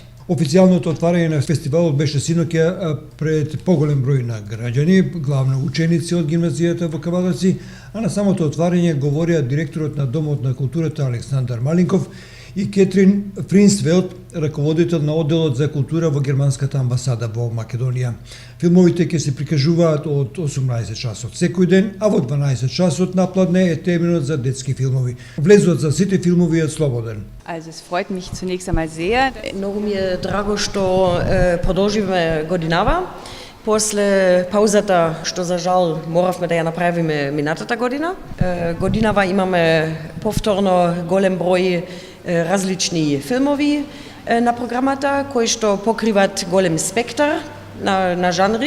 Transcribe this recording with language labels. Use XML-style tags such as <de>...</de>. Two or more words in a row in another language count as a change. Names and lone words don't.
<mk>Официјалното отварање на фестивалот беше синоќа пред поголем број на граѓани, главно ученици од гимназијата во Кавадарци, а на самото отварање говореа директорот на Домот на културата Александар Малинков и Кетрин Фринсвелд, раководител на одделот за култура во германската амбасада во Македонија. Филмовите ќе се прикажуваат од 18 часот секој ден, а во 12 часот напладне е терминот за детски филмови. Влезот за сите филмови е слободен.</mk> <de>Also es freut mich zunächst einmal sehr.</de> <mk>Много ми е драго што продолжиме годинава. После паузата, што за жал моравме да ја направиме минатата година. Годинава имаме повторно голем број различни филмови на програмата, кои што покриват голем спектар на жанри.</mk>